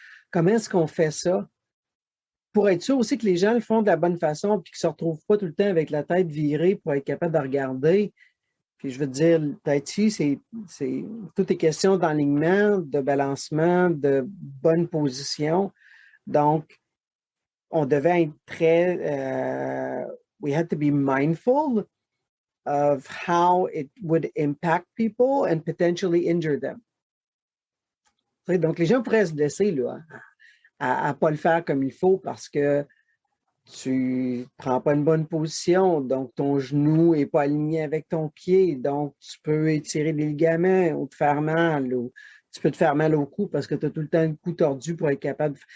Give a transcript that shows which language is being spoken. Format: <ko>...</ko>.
<fr>Comment est-ce qu'on fait ça? Pour être sûr aussi que les gens le font de la bonne façon, puis qu'ils ne se retrouvent pas tout le temps avec la tête virée pour être capable de regarder. Puis je veux te dire, le Tai Chi, tout est question d'alignement, de balancement, de bonne position. Donc, on devait être</fr> <en>we had to be mindful of how it would impact people and potentially injure them.</en> <fr>Donc, les gens pourraient se blesser là, à ne pas le faire comme il faut parce que tu ne prends pas une bonne position, donc ton genou n'est pas aligné avec ton pied, donc tu peux étirer des ligaments ou te faire mal, ou tu peux te faire mal au cou parce que tu as tout le temps le cou tordu pour être capable.</fr>